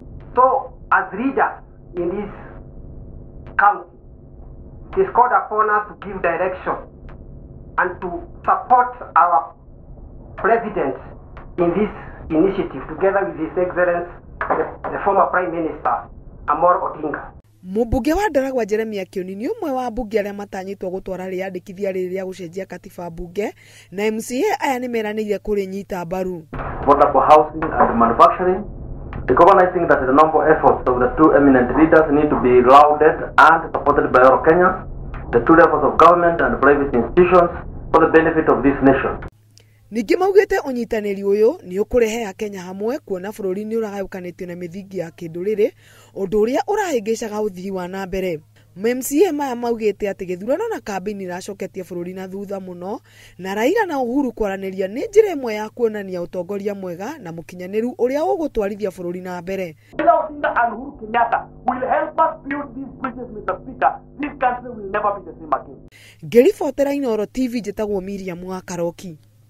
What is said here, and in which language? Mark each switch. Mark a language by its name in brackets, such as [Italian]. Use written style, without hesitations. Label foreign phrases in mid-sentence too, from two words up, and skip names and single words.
[English] So, as leaders in this county, it is called upon us to give direction and to support our President in this initiative, together with His Excellency, the former Prime Minister, Amor Odinga. [Kikuyu] Mũmbunge wa Ndaragwa Jeremia Kioni nĩ ũmwe wa mbunge arĩa matanyĩtwo gũtwara rĩandĩkithia rĩrĩ rĩa gũcenjia katiba mbunge, na MCA aya nĩ meranĩire kũrĩnyita mbaru. [English] Affordable housing and manufacturing, recognizing that the noble efforts of the two eminent leaders need to be lauded and supported by all Kenyans, the two levels of government and private institutions, for the benefit of this nation. [Kikuyu] Ningĩ maugĩte ũnyitanĩri ũyũ nĩ ũkũrehe Kenya hamwe, kuona bũrũri nĩ ũragayũkanĩtio na mĩthingi ya kĩndũrĩrĩ, ũndũ ũrĩa ũrahĩngĩcaga ũthii wa na mbere. MCA maya maugĩte atĩ gĩthurano na kambĩini iracoketie bũrũri na thutha mũno, na Raila na Uhuru kwaranĩria nĩ njĩra ĩmwe ya kuonania ũtongoria mwega na mũkinyanĩru ũrĩa ũgũtwarithia bũrũri na mbere. [English] Raila Odinga and Uhuru Kenyatta will help us build these bridges, Mr. Speaker. This country will never be the same again. [Kikuyu] Ngĩribotera Inooro TV njĩtagwo Miriam wa Karoki.